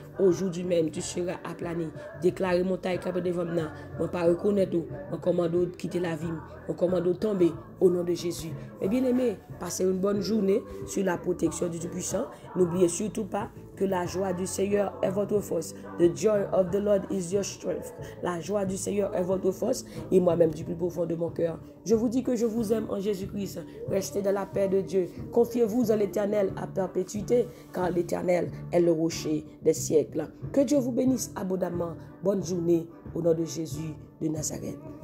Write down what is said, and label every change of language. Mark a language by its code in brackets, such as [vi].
[fr] Aujourd'hui même, tu seras aplani. Déclarer montagne qui est devant moi. Je ne pas reconnaître tout. Je commande quitter la vie. Je commande tomber au nom de Jésus. Et bien aimé, passez une bonne journée sur la protection du Tout-Puissant. N'oubliez surtout pas que la joie du Seigneur est votre force. [en] The joy of the Lord is your strength. [fr] La joie du Seigneur est votre force. Et moi-même, du plus profond de mon cœur, je vous dis que je vous aime en Jésus-Christ. Restez dans la paix de Dieu. Confiez-vous en l'Éternel à perpétuité, car l'Éternel est le rocher des siècles. Que Dieu vous bénisse abondamment. Bonne journée au nom de Jésus de Nazareth.